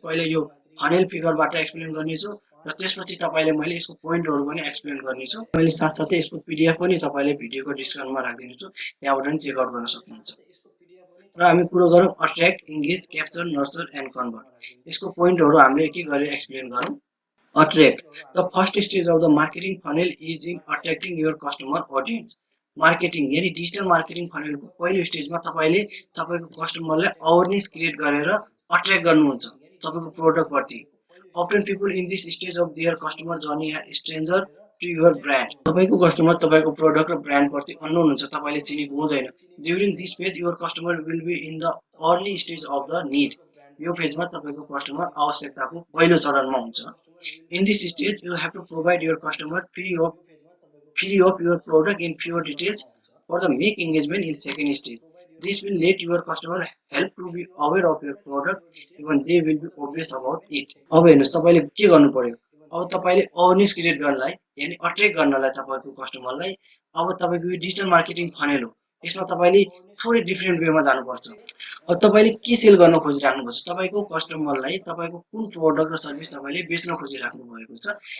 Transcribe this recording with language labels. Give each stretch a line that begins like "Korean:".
Nepali: पहिले यो funnel फिगरबाट explain गर्नेछु, र त्यसपछि तपाईँले मैले यसको पोइन्टहरू पनि एक्सप्लेन गर्नेछु। मैले साथसाथै यसको पिडिएफ पनि तपाईँले भिडियोको डिस्क्रिप्सनमा राखिदिनेछु, त्यहाँबाट पनि चेकआउट गर्न सक्नुहुन्छ। र हामी कुरो गरौँ attract, engage, capture, nurture and convert. यसको पोइन्टहरू हामीले एक एक गरेर एक्सप्लेन गरौँ।
English: Attract. The first stage of the marketing funnel is in attracting your customer audience.
Nepali: Marketing यानी डिजिटल मार्केटिङ फनेलको पहिलो स्टेजमा तपाईँले तपाईँको कस्टमरलाई अवेरनेस क्रिएट गरेर अट्र्याक्ट गर्नुहुन्छ तपाईँको प्रोडक्टप्रति।
English: Often people in this stage of their customer journey are stranger to your brand.
Nepali: तपाईँको कस्टमर तपाईँको प्रोडक्ट र ब्रान्डप्रति अननोन हुन्छ, तपाईँले चिनेको हुँदैन।
English: During this phase, your customer will be in the early stage of the need.
Nepali: यो फेजमा तपाईँको customer आवश्यकताको पहिलो चरणमा हुन्छ।
English: In this stage, you have to provide your customer free of your product in fewer details for the make engagement in second stage. This will let your customer help to be aware of your product, even they will be obvious about it.
Nepali: अब हेर्नुहोस् तपाईँले के गर्नु पर्यो, अब तपाईँले awareness create गर्नलाई यानि अट्र्याक्ट गर्नलाई तपाईँको कस्टमरलाई अब तपाईँको यो डिजिटल मार्केटिङ फनेल हो, यसमा तपाईँले थोरै डिफ्रेन्ट वेमा जानुपर्छ। अब तपाईँले के सेल गर्न खोजिराख्नुपर्छ, तपाईँको कस्टमरलाई तपाईँको कुन प्रोडक्ट र सर्भिस तपाईँले बेच्न खोजिराख्नु भएको छ।